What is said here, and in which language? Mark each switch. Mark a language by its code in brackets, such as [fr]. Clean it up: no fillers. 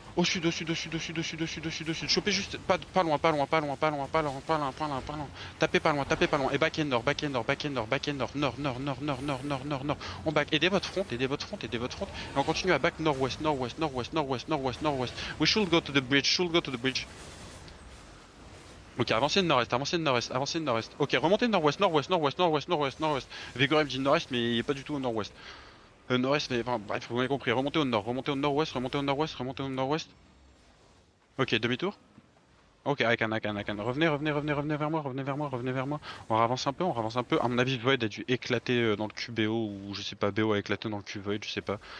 [fr] Au sud, au sud, au sud, au sud, au sud, au sud, au sud, au sud. Chopez juste pas loin, pas loin, pas loin, pas loin, pas loin, pas loin, pas loin, pas loin. Tapez pas loin, tapez pas loin. Et back and nord, back and nord, back and nord, back and nord, nord, nord, nord, nord, nord, nord, nord, nord. On back. Aidez votre front, aidez votre front, aidez votre front. Et on continue à back nord-ouest, nord-ouest, nord-ouest, nord-ouest, nord-ouest, nord-ouest. [en] We should go to the bridge, should go to the bridge. [fr] Ok, avancez de nord-est, avancez de nord-est, avancez de nord-est. Ok, remontez de nord-ouest, nord-ouest, nord-ouest, nord-ouest, nord-ouest, nord-ouest. Vigorem dit nord-est, mais il est pas du tout au nord-ouest. Nord-est, mais enfin, bref, vous m'avez compris. Remontez au nord, remontez au nord-ouest, remontez au nord-ouest, remontez au nord-ouest. Ok, demi-tour. Ok, [en] I can. [fr] Revenez, revenez, revenez, revenez vers moi, revenez vers moi, revenez vers moi. On avance un peu, on avance un peu. À mon avis, Void a dû éclater dans le QBO, ou je sais pas, BO a éclaté dans le Q Void, je sais pas.